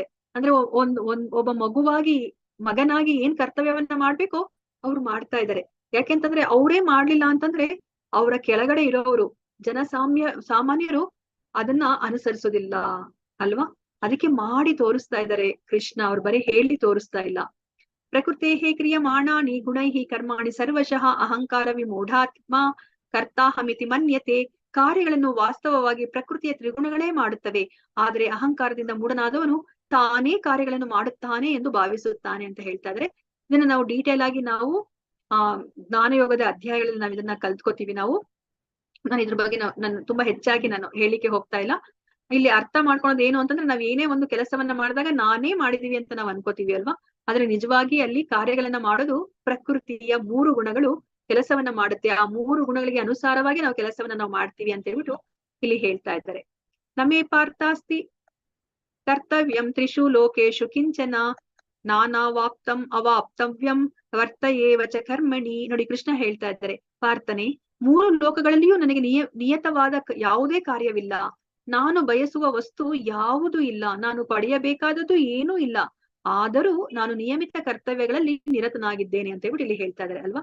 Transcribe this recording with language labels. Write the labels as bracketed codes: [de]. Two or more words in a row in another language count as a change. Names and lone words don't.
[kn] ಅಂದ್ರೆ ಒಬ್ಬ ಮಗನಾಗಿ ಏನ್ ಕರ್ತವ್ಯವನ್ನ ಮಾಡ್ಬೇಕೋ ಅವ್ರು ಮಾಡ್ತಾ ಇದ್ದಾರೆ. ಯಾಕೆಂತಂದ್ರೆ ಅವರೇ ಮಾಡ್ಲಿಲ್ಲ ಅಂತಂದ್ರೆ ಅವರ ಕೆಳಗಡೆ ಇರೋರು ಸಾಮಾನ್ಯರು ಅದನ್ನ ಅನುಸರಿಸೋದಿಲ್ಲ ಅಲ್ವಾ. ಅದಕ್ಕೆ ಮಾಡಿ ತೋರಿಸ್ತಾ ಇದ್ದಾರೆ ಕೃಷ್ಣ, ಅವ್ರು ಬರೀ ಹೇಳಿ ತೋರಿಸ್ತಾ ಇಲ್ಲ. [sa] ಪ್ರಕೃತಿ ಕ್ರಿಯಮಾಣಾನಿ ಗುಣೈಹಿ ಕರ್ಮಾಣಿ ಸರ್ವಶಃ ಅಹಂಕಾರ ವಿಮೂಢಾತ್ಮ ಕರ್ತಾಹಮಿತಿ ಮನ್ಯತೆ. [kn] ಕಾರ್ಯಗಳನ್ನು ವಾಸ್ತವವಾಗಿ ಪ್ರಕೃತಿಯ ತ್ರಿಗುಣಗಳೇ ಮಾಡುತ್ತವೆ, ಆದರೆ ಅಹಂಕಾರದಿಂದ ಮೂಢನಾದವನು ತಾನೇ ಕಾರ್ಯಗಳನ್ನು ಮಾಡುತ್ತಾನೆ ಎಂದು ಭಾವಿಸುತ್ತಾನೆ ಅಂತ ಹೇಳ್ತಾ ಇದ್ರೆ. ಇದನ್ನ ನಾವು ಡೀಟೇಲ್ ಆಗಿ ನಾವು ಜ್ಞಾನಯೋಗದ ಅಧ್ಯಾಯಗಳಲ್ಲಿ ನಾವು ಇದನ್ನ ಕಲ್ತ್ಕೋತೀವಿ. ನಾನು ಇದ್ರ ಬಗ್ಗೆ ನಾನು ತುಂಬಾ ಹೆಚ್ಚಾಗಿ ನಾನು ಹೇಳಿಕೆ ಹೋಗ್ತಾ ಇಲ್ಲ. ಇಲ್ಲಿ ಅರ್ಥ ಮಾಡ್ಕೊಳೋದು ಏನು ಅಂತಂದ್ರೆ, ನಾವ್ ಏನೇ ಒಂದು ಕೆಲಸವನ್ನ ಮಾಡಿದಾಗ ನಾನೇ ಮಾಡಿದೀವಿ ಅಂತ ನಾವ್ ಅನ್ಕೋತೀವಿ ಅಲ್ವಾ. ಆದ್ರೆ ನಿಜವಾಗಿ ಅಲ್ಲಿ ಕಾರ್ಯಗಳನ್ನ ಮಾಡೋದು ಪ್ರಕೃತಿಯ 3 ಗುಣಗಳು ಕೆಲಸವನ್ನ ಮಾಡುತ್ತೆ. ಆ 3 ಗುಣಗಳಿಗೆ ಅನುಸಾರವಾಗಿ ನಾವು ಕೆಲಸವನ್ನ ನಾವು ಮಾಡ್ತೀವಿ ಅಂತ ಹೇಳ್ಬಿಟ್ಟು ಇಲ್ಲಿ ಹೇಳ್ತಾ ಇದ್ದಾರೆ. [sa] ನಮೇ ಪಾರ್ಥಾಸ್ತಿ ಕರ್ತವ್ಯಂ ತ್ರಿಷು ಲೋಕೇಶು ಕಿಂಚನ ನಾನಾವಾಪ್ತಂ ಅವಾಪ್ತವ್ಯಂ ವರ್ತಯೇವ ಚ ಕರ್ಮಣಿ. [kn] ನೋಡಿ ಕೃಷ್ಣ ಹೇಳ್ತಾ ಇದ್ದಾರೆ, ಪಾರ್ಥನೆ ಮೂರು ಲೋಕಗಳಲ್ಲಿಯೂ ನನಗೆ ನಿಯತವಾದ ಯಾವುದೇ ಕಾರ್ಯವಿಲ್ಲ. ನಾನು ಬಯಸುವ ವಸ್ತು ಯಾವುದೂ ಇಲ್ಲ. ನಾನು ಪಡೆಯಬೇಕಾದದ್ದು ಏನೂ ಇಲ್ಲ. ಆದರೂ ನಾನು ನಿಯಮಿತ ಕರ್ತವ್ಯಗಳಲ್ಲಿ ನಿರತನಾಗಿದ್ದೇನೆ ಅಂತ ಹೇಳ್ಬಿಟ್ಟು ಇಲ್ಲಿ ಹೇಳ್ತಾ ಇದ್ದಾರೆ ಅಲ್ವಾ.